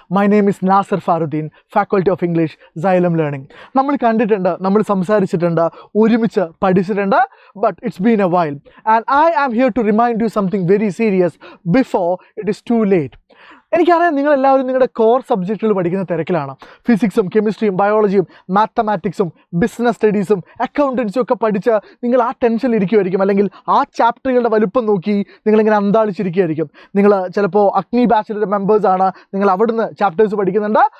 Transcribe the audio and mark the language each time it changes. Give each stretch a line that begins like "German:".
English: My name is Nasser Faruddin, Faculty of English, Xylem Learning.
Malayalam: നമ്മൾ കണ്ടിട്ടുണ്ട്, നമ്മൾ സംസാരിച്ചിട്ടുണ്ട്, ഒരുമിച്ച് പഠിച്ചിട്ടുണ്ട്,
English: but it's been a while. And I am here to remind you something very serious before it is too late.
Malayalam: എനിക്കറിയാം നിങ്ങളെല്ലാവരും നിങ്ങളുടെ core സബ്ജക്റ്റുകൾ പഠിക്കുന്ന തിരക്കിലാണ്. ഫിസിക്സും കെമിസ്ട്രിയും ബയോളജിയും മാത്തമാറ്റിക്സും ബിസിനസ് സ്റ്റഡീസും അക്കൗണ്ടൻസും ഒക്കെ പഠിച്ച് നിങ്ങൾ ആ ടെൻഷനിൽ ഇരിക്കുമായിരിക്കും, അല്ലെങ്കിൽ ആ ചാപ്റ്ററുകളുടെ വലുപ്പം നോക്കി നിങ്ങളിങ്ങനെ അന്താളിച്ചിരിക്കുമായിരിക്കും. നിങ്ങൾ ചിലപ്പോൾ അഗ്നി ബാച്ചിലർ മെമ്പേഴ്സാണ്, നിങ്ങൾ അവിടുന്ന് ചാപ്റ്റേഴ്സ് പഠിക്കുന്നുണ്ട്.